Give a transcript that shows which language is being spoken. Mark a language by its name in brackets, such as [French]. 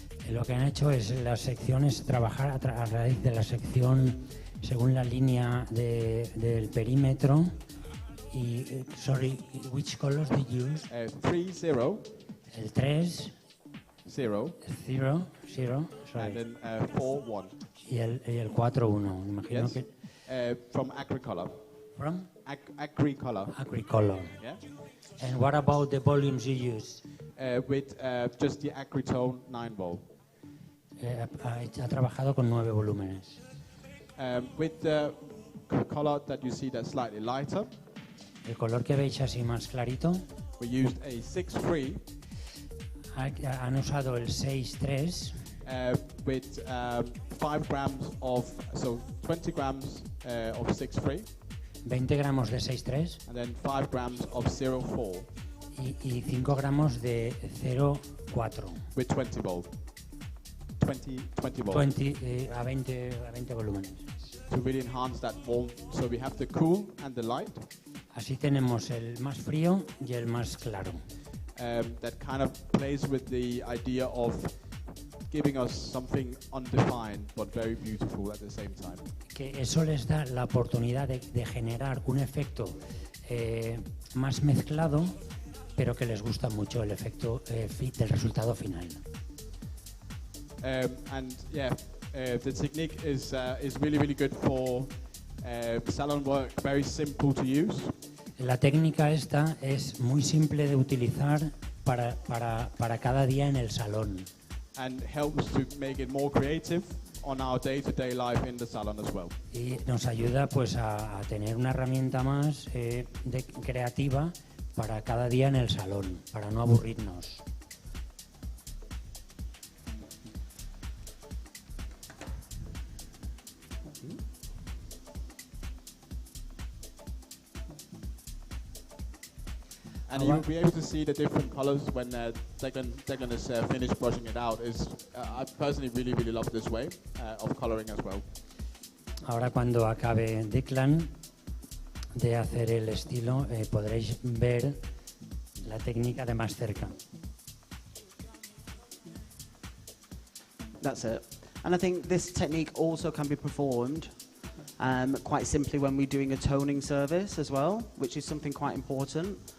[Spanish] Lo que han hecho es las secciones, trabajar a raíz de la sección según la línea del perímetro. [English] Y, sorry, which colors did you use? 3-0. [Spanish] El 3. 0. [English] 0, sorry. And then 4-1. [Spanish] Y el 4-1, imagino [English] yes. [Spanish] que... [English] From Agricolor. From? Agricolor. Agricolor. Yeah. And what about the volumes you use? With just the Agritone 9 ball. [Spanish] Ha trabajado con 9 volúmenes. [English] With the color that you see that's slightly lighter. [Spanish] El color que veis así más clarito. [English] We used a 6-3. [Spanish] Han usado el 6-3. [English] With 5 grams of, so 20 grams of 6-3. [Spanish] 20 gramos de 6-3. [English] And then 5 grams of 0-4. [Spanish] Y 5 gramos de 0,4. [English] With 20 volt. 20 volt. [Spanish] 20, a 20 volúmenes. [English] To really enhance that warmth. So we have the cool and the light. [Spanish] Así tenemos el más frío y el más claro. [English] That kind of plays with the idea of giving us something undefined but very beautiful at the same time. [Spanish] Que eso les da la oportunidad de generar un efecto más mezclado, pero que les gusta mucho el efecto del resultado final. [English] And yeah, the technique is really good for salon work, very simple to use. [Spanish] La técnica esta es muy simple de utilizar para cada día en el salón. [English] And helps to make it more creative on our day-to-day life in the salon as well. [Spanish] Y nos ayuda pues a tener una herramienta más creativa para cada día en el salón, para no aburrirnos. [English] And you'll be able to see the different colors when Declan is finished brushing it out. I personally really love this way of coloring as well. [Spanish] Ahora cuando acabe Declan de hacer el estilo, podréis ver la técnica de más cerca. [English] That's it. And I think this technique also can be performed quite simply when we're doing a toning service as well, which is something quite important.